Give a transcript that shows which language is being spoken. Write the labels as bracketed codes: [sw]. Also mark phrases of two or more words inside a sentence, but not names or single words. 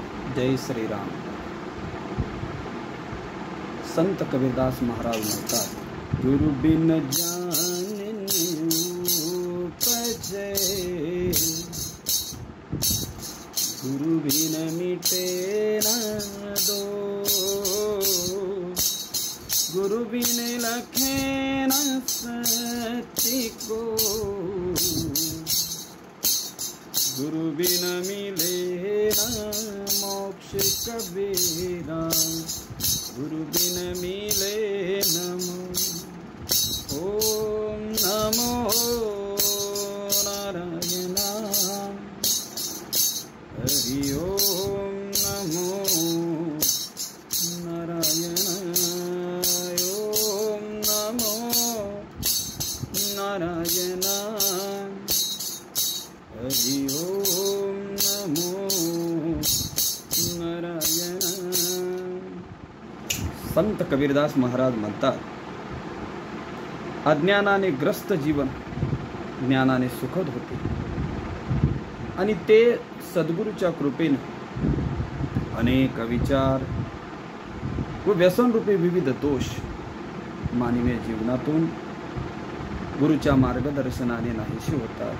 [mr] जय श्री राम। संत कबीरदास महाराज म्हणतात, [hi] गुरु बिन जान उपजे, गुरु बिन मिटे न दो, गुरु बिन लखे न सत्य को, गुरु बिन मिले न मोक्ष कबीरा, गुरु बिन मिले नमो। [sa] ओम नमो नारायण, हरि ओम नमो नारायण, ओम नमो नारायण, हरि ओम नमो नारायण। [mr] संत कबीरदास महाराज म्हणतात, अज्ञानाने ग्रस्त जीवन ज्ञानाने सुखद होते आणि ते सद्गुरूच्या कृपेने अनेक विचार व व्यसनरूपी विविध दोष मानवीय जीवनातून गुरूच्या मार्गदर्शनाने नाहीशी होतात।